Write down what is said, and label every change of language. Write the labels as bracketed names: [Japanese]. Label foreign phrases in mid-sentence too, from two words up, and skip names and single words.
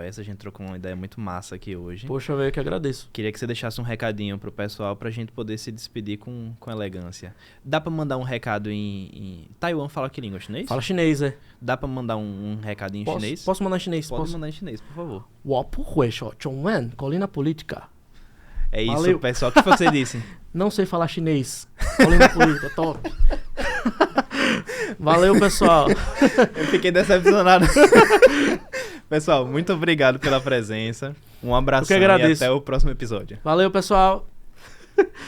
[Portuguese] A gente trocou uma ideia muito massa aqui hoje. Poxa, eu que agradeço. Queria que você deixasse um recadinho pro pessoal pra gente poder se despedir com elegância. Dá pra mandar um recado em... Taiwan fala que língua? Chinês? Fala chinês, é. Dá pra mandar um recadinho em chinês? Posso mandar em chinês? Pode mandar em chinês, por favor. [Chinese] 我不会说中文, [Portuguese] Colina Política. É isso, Valeu. pessoal. O que foi que você disse? Não sei falar chinês. Colina Política, top. Valeu, pessoal. Eu fiquei decepcionado. Pessoal, muito obrigado pela presença. Um abraço e até o próximo episódio.